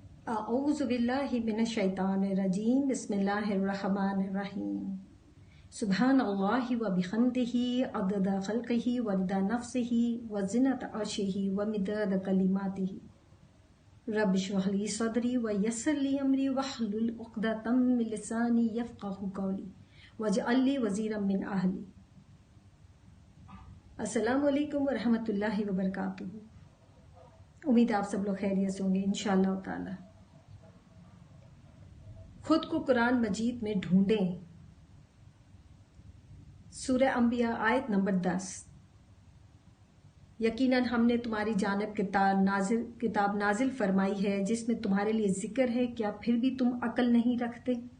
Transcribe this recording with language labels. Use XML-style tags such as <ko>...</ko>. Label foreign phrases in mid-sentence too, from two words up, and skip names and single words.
<ar>أعوذ بالله من الشيطان الرجيم بسم الله الرحمن الرحيم سبحان الله وبحمده عدد خلقه ورضا نفسه وزنة عرشه ومداد كلماته رب اشرح لي صدري ويسر لي أمري واحلل عقدة من لساني يفقهوا قولي واجعل لي وزيرا من أهلي. السلام عليكم ورحمة الله وبركاته.</ar> <ur>امید آپ سب لوگ خیریت سے ہوں گے</ur> <ar>إن شاء الله تعالى.</ar> <ur>خود کو قرآن مجید میں ڈھونڈیں. سورہ انبیاء آیت نمبر 10. یقیناً ہم نے تمہاری جانب کتاب نازل فرمائی ہے جس میں تمہارے لیے ذکر ہے، کیا پھر بھی تم عقل نہیں رکھتے?</ur>